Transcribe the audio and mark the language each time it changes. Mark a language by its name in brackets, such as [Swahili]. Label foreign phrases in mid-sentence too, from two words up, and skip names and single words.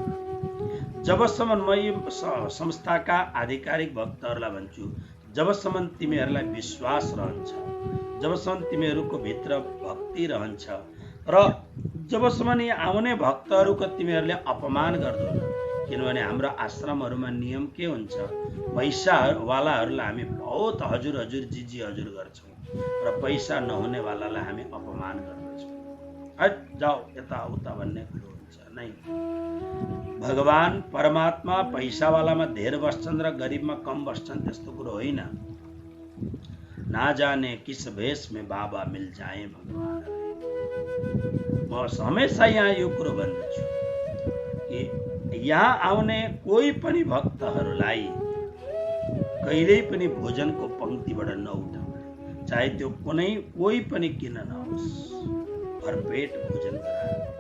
[Nepali] जबसम्म म यो संस्थाका आधिकारिक भक्तहरूलाई भन्छु, जबसम्म तिमीहरूलाई विश्वास रहन्छ, जबसम्म तिमीहरूको भित्र भक्ति रहन्छ र जबसम्म यहाँ आउने भक्तहरूको तिमीहरूले अपमान गर्दैन, किनभने हाम्रो आश्रमहरूमा नियम के हुन्छ, पैसावालाहरूलाई हामी बहुत हजुर हजुर जी हजुर गर्छौँ र पैसा नहुनेवालालाई हामी अपमान गर्दछौँ। [Hindi] हट जाऊ [Nepali] यताउता भन्ने कुरो हुन्छ नै। भगवान परमात्मा पैसावालामा धेर बस्छन् र गरिबमा कम बस्छन् त्यस्तो कुरो होइन। [Hindi] ना जाने किस भेष में बाबा मिल जाए भगवान। [Nepali] म हमेशा यहाँ यो कुरो भन्दछु कि यहाँ आउने कोही पनि भक्तहरूलाई कहिल्यै पनि भोजनको पंक्तिबाट नउठाउनु, चाहे त्यो कोही पनि किन नहोस्, भरपेट भोजन गराएर